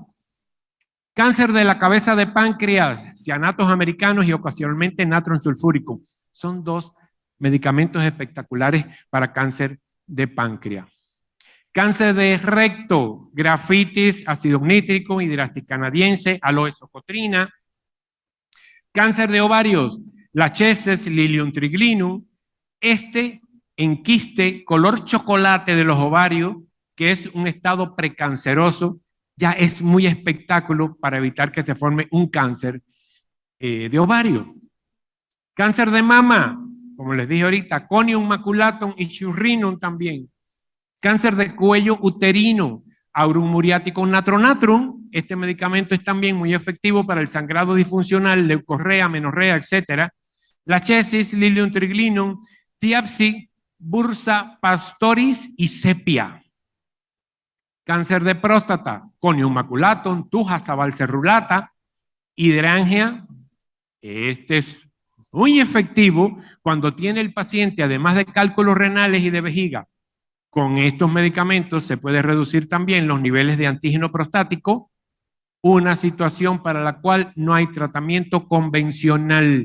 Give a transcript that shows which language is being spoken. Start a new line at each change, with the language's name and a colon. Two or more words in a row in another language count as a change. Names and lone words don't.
Spanish: Cáncer de la cabeza de páncreas, cianatos americanos y ocasionalmente natron sulfúrico. Son dos medicamentos espectaculares para cáncer de páncreas. Cáncer de recto, grafitis, ácido nítrico, hidrastis canadiense, aloe socotrina. Cáncer de ovarios, lachesis, lilium triglinum. Enquiste, color chocolate de los ovarios, que es un estado precanceroso, ya es muy espectáculo para evitar que se forme un cáncer de ovario. Cáncer de mama, como les dije ahorita, conium maculatum y chirrinum también. Cáncer de cuello uterino, aurum muriaticum natronatrum. Este medicamento es también muy efectivo para el sangrado disfuncional, leucorrea, menorrea, etc. Lachesis, lilium triglinum, Thiapsi, bursa pastoris y sepia. Cáncer de próstata, conium maculatum, tuja sabalcerulata, hidrangia. Este es muy efectivo cuando tiene el paciente, además de cálculos renales y de vejiga. Con estos medicamentos se puede reducir también los niveles de antígeno prostático, una situación para la cual no hay tratamiento convencional.